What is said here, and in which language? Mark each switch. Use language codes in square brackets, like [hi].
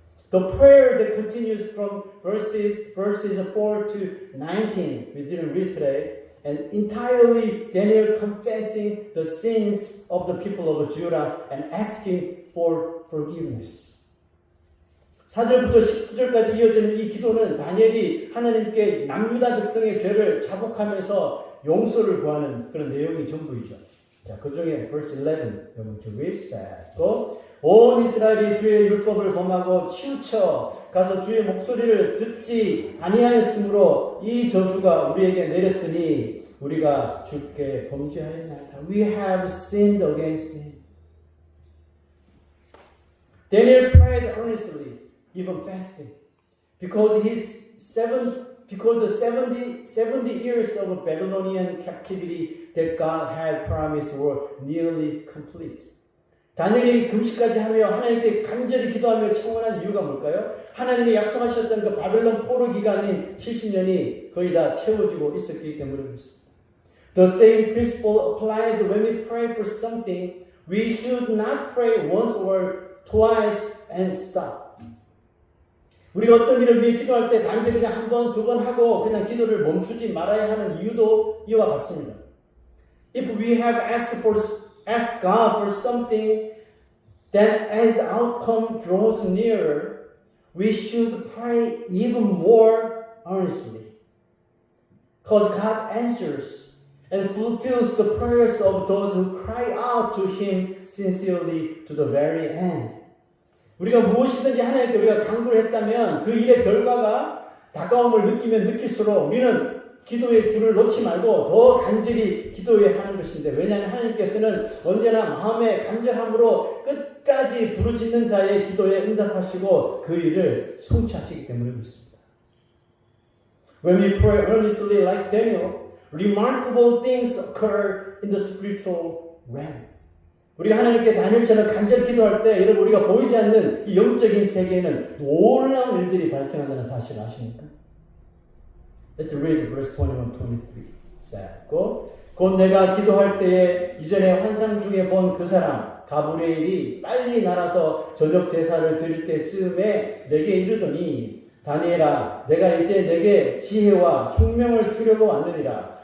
[en] The prayer that continues from verses 4 to 19, we didn't read today, and entirely Daniel confessing the sins of the people of Judah and asking for forgiveness. [ko] 4절부터 19절까지 이어지는 이 기도는 다니엘이 하나님께 남유다 백성의 죄를 자복하면서 용서를 구하는 그런 내용이 전부이죠. 자, 그 중에 [en] verse 11, [ko] 여러분 [en] to read, [ko] 고 온 이스라엘이 주의 율법을 범하고 치우쳐 가서 주의 목소리를 듣지 아니하였으므로 이 저주가 우리에게 내렸으니 우리가 주께 범죄하였나이다. [en] We have sinned against him. Daniel prayed earnestly, even fasting, because the 70 years of Babylonian captivity that God had promised were nearly complete. [ko] 다니엘이 금식까지 하며 하나님께 간절히 기도하며 청원한 이유가 뭘까요? 하나님이 약속하셨던 그 바벨론 포로 기간인 70년이 거의 다 채워지고 있었기 때문에 그렇습니다. [en] The same principle applies when we pray for something. We should not pray once or twice and stop. [ko] 우리가 어떤 일을 위해 기도할 때 단지 그냥 한 번, 두 번 하고 그냥 기도를 멈추지 말아야 하는 이유도 이와 같습니다. [en] If we have asked God for something, then as the outcome draws nearer, we should pray even more earnestly. Because God answers and fulfills the prayers of those who cry out to Him sincerely to the very end. [ko] 우리가 무엇이든지 하나님께 우리가 간구를 했다면 그 일의 결과가 다가옴을 느끼면 느낄수록 우리는 기도의 줄을 놓지 말고 더 간절히 기도해야 하는 것인데 왜냐하면 하나님께서는 언제나 마음의 간절함으로 끝까지 부르짖는 자의 기도에 응답하시고 그 일을 성취하시기 때문에 그렇습니다. [en] When we pray earnestly like Daniel, remarkable things occur in the spiritual realm. [ko] 우리가 하나님께 다니엘처럼 간절히 기도할 때 여러분 우리가 보이지 않는 이 영적인 세계에는 놀라운 일들이 발생한다는 사실을 아십니까? [en] Let's read verse 21, 23. [ko] 곧 내가 기도할 때에 이전에 환상 중에 본 그 사람 가브리엘이 빨리 날아서 저녁 제사를 드릴 때쯤에 내게 이르더니 다니엘아 내가 이제 내게 지혜와 총명을 주려고 왔느니라.